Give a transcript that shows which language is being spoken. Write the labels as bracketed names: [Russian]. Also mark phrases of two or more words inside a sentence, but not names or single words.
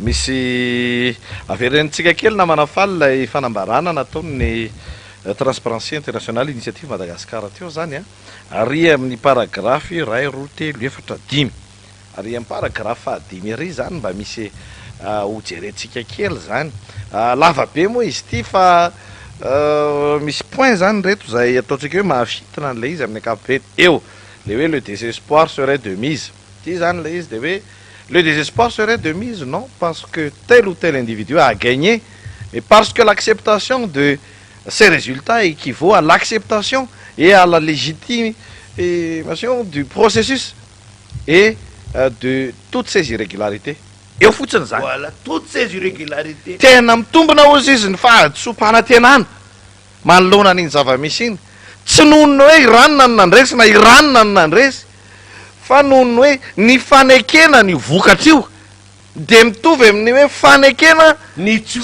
[Malagasy] misy averenitsika kely namana faly lay fanambarana nataony transparency international initiative Madagasikara teo zany a ary amin'ny paragraphe ray roa telo efatra dimy ary amin'ny paragraphe fahadimy ary zany mba misy hojerentsika kely zany lava be moa izy ty fa misy point zany reto zay ataontsika hoe mahafitina n'le izy amin'ny ankapobeny eo le hoe [French] le désespoir serait de mise [Malagasy] ty zany le izy de hoe [French] le désespoir serait de mise non parce que tel ou tel individu a gagné mais parce que l'acceptation de ces résultats équivaut à l'acceptation et à la légitimation du processus et de toutes ces irrégularités [Malagasy] eo fotsiny zany [French] voilà toutes ces irrégularités [Malagasy] tena mitombona ozy izy ny fahatsompanantenana manoloana n'iny zava-misy iny tsy nohony hoe iranona no nandresy na iranona no nandresy fa nohony hoe ny fanekena ny vokatra io de mitovy amin'ny hoe fanekena ny tsy